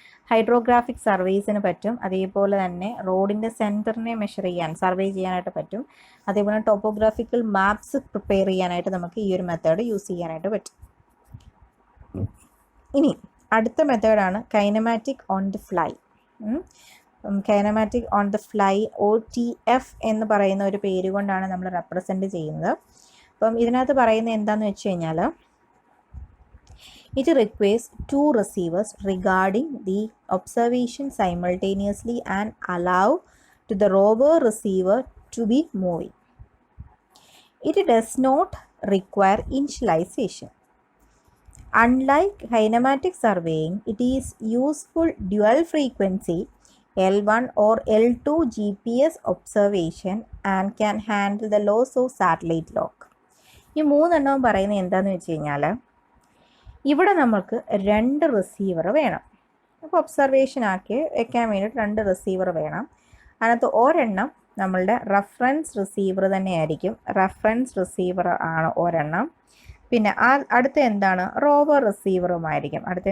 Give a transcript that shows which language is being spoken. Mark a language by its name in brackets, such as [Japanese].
[Malayalam] Hydrographic സർവേസിന് പറ്റും, അതേപോലെ തന്നെ റോഡിൻ്റെ സെൻറ്ററിനെ മെഷർ ചെയ്യാൻ സർവേ ചെയ്യാനായിട്ട് പറ്റും, അതേപോലെ ടോപ്പോഗ്രാഫിക്കൽ മാപ്സ് പ്രിപ്പയർ ചെയ്യാനായിട്ട് നമുക്ക് ഈ ഒരു മെത്തേഡ് യൂസ് ചെയ്യാനായിട്ട് പറ്റും. ഇനി അടുത്ത മെത്തേഡാണ് kinematic on the fly. Kinematic on the fly OTF എന്ന് പറയുന്ന ഒരു പേര് കൊണ്ടാണ് നമ്മൾ റെപ്രസെൻറ്റ് ചെയ്യുന്നത്. അപ്പം ഇതിനകത്ത് പറയുന്നത് എന്താണെന്ന് വെച്ച് കഴിഞ്ഞാൽ, [English] it requires two receivers regarding the observation simultaneously and allow to the rover receiver to be moving. It does not require initialization. Unlike kinematic surveying, it is useful dual frequency L1 or L2 GPS observation and can handle the loss of satellite lock. [Malayalam] ഈ മൂന്നെണ്ണവും പറയുന്നത് എന്താണെന്ന് വെച്ച് കഴിഞ്ഞാൽ, ഇവിടെ നമുക്ക് 2 receiver വേണം. അപ്പോൾ observation ആക്കി വെക്കാൻ വേണ്ടിയിട്ട് 2 റിസീവർ വേണം. അതിനകത്ത് ഒരെണ്ണം നമ്മളുടെ റഫറൻസ് റിസീവർ തന്നെയായിരിക്കും. റഫറൻസ് റിസീവർ ആണ് ഒരെണ്ണം. പിന്നെ അടുത്ത എന്താണ്, റോവർ റിസീവറുമായിരിക്കും.